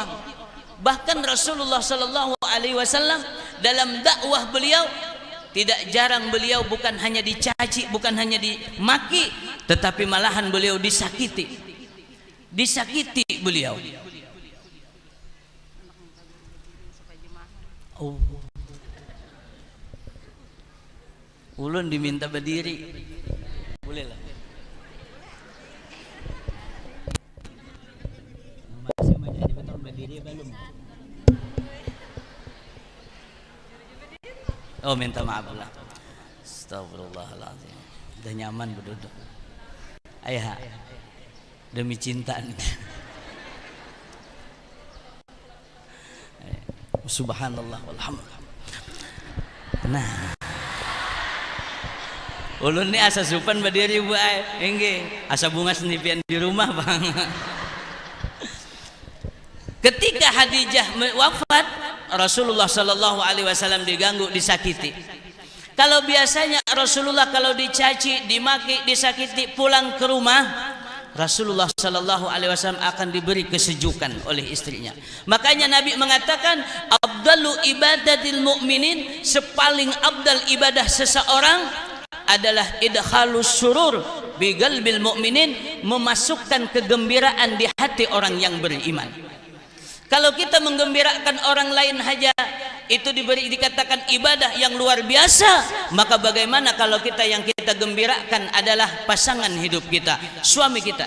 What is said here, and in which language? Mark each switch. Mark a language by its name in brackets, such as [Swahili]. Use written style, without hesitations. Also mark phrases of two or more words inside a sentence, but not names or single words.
[Indonesian] Bahkan Rasulullah [Arabic] sallallahu alaihi wasallam [Indonesian] dalam dakwah beliau tidak jarang beliau bukan hanya dicaci, bukan hanya dimaki, tetapi malahan beliau disakiti beliau. Oh. [Banjar] Ulun diminta berdiri. [Indonesian] Boleh lah. Masih menjadi betul berdiri belum? Oh, minta maaf lah. [Arabic] Astagfirullahaladzim. [Indonesian] Udah nyaman berduduk. Ayah, demi cinta nih. [Arabic] Subhanallah walhamdulillah. [Banjar] Nah, ulun ni asa supan berdiri bu ay, enggak asa bunga senipian di rumah bang. [Indonesian] Ketika Khadijah wafat, Rasulullah [Arabic] sallallahu alaihi wasallam [Indonesian] diganggu, disakiti. Kalau biasanya Rasulullah kalau dicaci, dimaki, disakiti, pulang ke rumah, Rasulullah [Arabic] sallallahu alaihi wasallam [Indonesian] akan diberi kesejukan oleh istrinya. Makanya Nabi mengatakan, [Arabic] afdalu ibadatil mu'minin, [Indonesian] sepaling abdal ibadah seseorang adalah [Arabic] idkhalus surur bi qalbil mu'minin, [Indonesian] memasukkan kegembiraan di hati orang yang beriman. Kalau kita menggembirakan orang lain saja itu dikatakan ibadah yang luar biasa, maka bagaimana kalau kita yang kita gembirakan adalah pasangan hidup kita, suami kita.